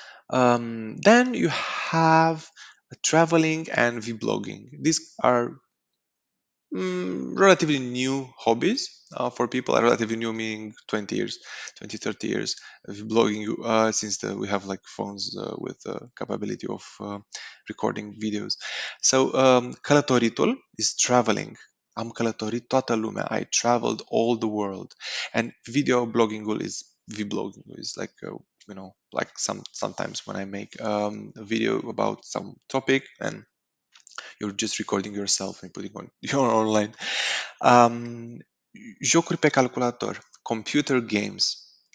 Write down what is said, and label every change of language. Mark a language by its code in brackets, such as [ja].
[en] Then you have traveling and vlogging. These are Relatively new hobbies for people. Are relatively new, meaning 20 years, 20, 30 years of blogging, since we have like phones with capability of recording videos. So călătoritul is traveling. [ro] Am călătorit toată lumea. [en] I traveled all the world. And video blogging is vlogging is like like sometimes when I make a video about some topic and you're just recording yourself and putting on your online. [ro] Um, Jocuri pe calculator, [en] computer games.